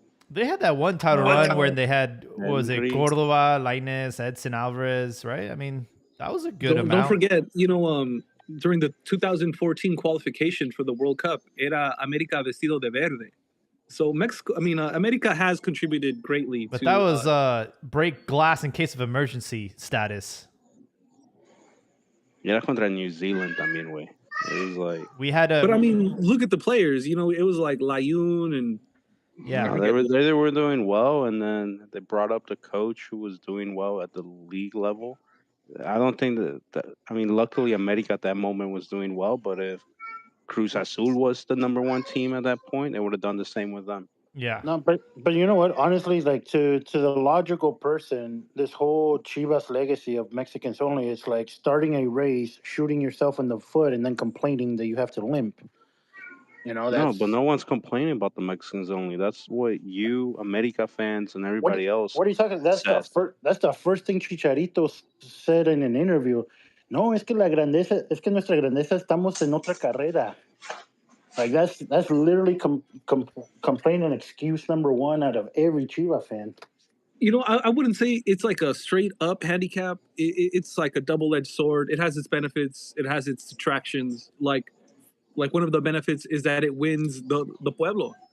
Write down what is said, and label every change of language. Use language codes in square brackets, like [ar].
[en] They had that one title run where they had, what was it, Cordova, Lainez, Edson Alvarez, right? I mean, that was a good amount. Don't forget, during the 2014 qualification for the World Cup, [es] era América vestido de verde. [en] So Mexico, America has contributed greatly. But that was break glass in case of emergency status. Yeah, [es] contra New Zealand también, [en] way. It was like we had a. But look at the players. It was like Layun and. Yeah, they were doing well, and then they brought up the coach who was doing well at the league level. I don't think that luckily America at that moment was doing well, but if Cruz Azul was the number 1 team at that point, they would have done the same with them. Yeah. No, but you know what? Honestly, like to the logical person, this whole Chivas legacy of Mexicans only is like starting a race, shooting yourself in the foot, and then complaining that you have to limp. No, but no one's complaining about the Mexicans only. That's what you, America fans, and everybody else. What are you talking? That's the first thing Chicharito said in an interview. [es] No, es que nuestra grandeza estamos en otra carrera. [en] Like that's literally complaint and excuse number 1 out of every Chiva fan. I wouldn't say it's like a straight up handicap. It's like a double-edged sword. It has its benefits. It has its detractions. Like one of the benefits is that it wins the pueblo.